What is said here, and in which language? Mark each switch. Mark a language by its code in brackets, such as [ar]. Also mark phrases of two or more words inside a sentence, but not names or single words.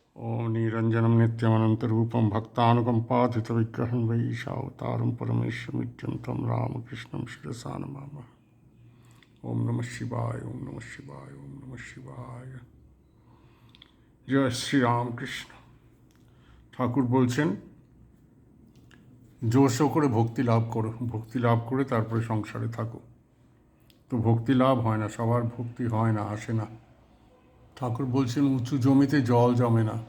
[sa] ओम निरंजनम नित्यमनंतरूपम भक्तानुकंपाधितविग्रहं वैशावतारं परमेश्वरमित्यं तं रामकृष्णं शिरसा नमामः। ओम नमः शिवाय, ओम नमः शिवाय, ओम नमः शिवाय। जय श्री রামকৃষ্ণ। [bn] ঠাকুর বলছেন জোরসো করে ভক্তি লাভ করো, ভক্তি লাভ করে তারপরে সংসারে থাকো। তো ভক্তি লাভ হয় না, সবার ভক্তি হয় না, আসে না। ঠাকুর বলছেন উঁচু জমিতে জল জমে না।